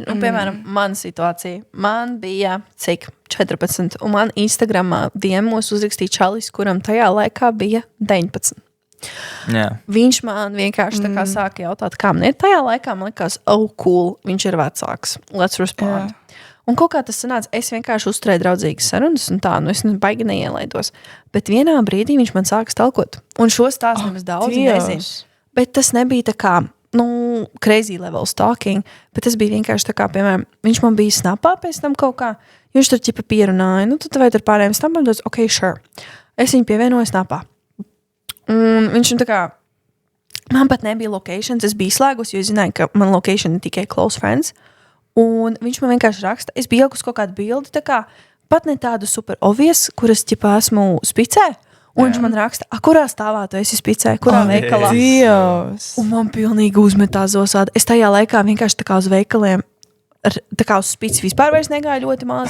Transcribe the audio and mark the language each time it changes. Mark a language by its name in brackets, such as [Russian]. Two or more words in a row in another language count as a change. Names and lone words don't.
[Latvian] Nu, piemēram, mana situācija. Man bija, 14, un man Instagramā DM'os uzrakstīja čalis, kuram tajā laikā bija 19. Jā. Viņš man vienkārši tā kā sāka jautāt, kā man ir tajā laikā. Man likās, cool, viņš ir vecāks. [English] Let's respond. [Latvian] Jā. Un kaut kā tas sanāca, es vienkārši uzturēju draudzīgas sarunas, un tā, es baigi neielaidos. Bet vienā brīdī viņš man sāka stalkot. Un šo stāstu nemaz daudz nezinu. Bet tas nebija tā kā, [English] crazy level stalking, [Latvian] bet tas bija vienkārši tā kā, piemēram, viņš man bija snapā pēc tam kaut kā, viņš tur ķipa pierunāja, tu vai tur pārējiem snapam, tas, [English] ok, sure. [Latvian] Es viņu pievienoju snapā. Un viņš tā kā, man pat nebija locations, es biju slēgus, jo es zināju, ka man location ir tikai [English] close friends. [Latvian] Un viņš man vienkārši raksta, es biju ielikus kaut kādu bildi, tā kā pat ne tādu [English] super obvious, [Latvian] kuras ķipā esmu spicē. Un viņš man raksta, kurā stāvā tu esi spicē, kurā veikalā. Dievs! Un man pilnīgi uzmetā zosādi. Es tajā laikā vienkārši tā kā uz veikaliem, tā kā uz spici vispār vairs negāju ļoti maz.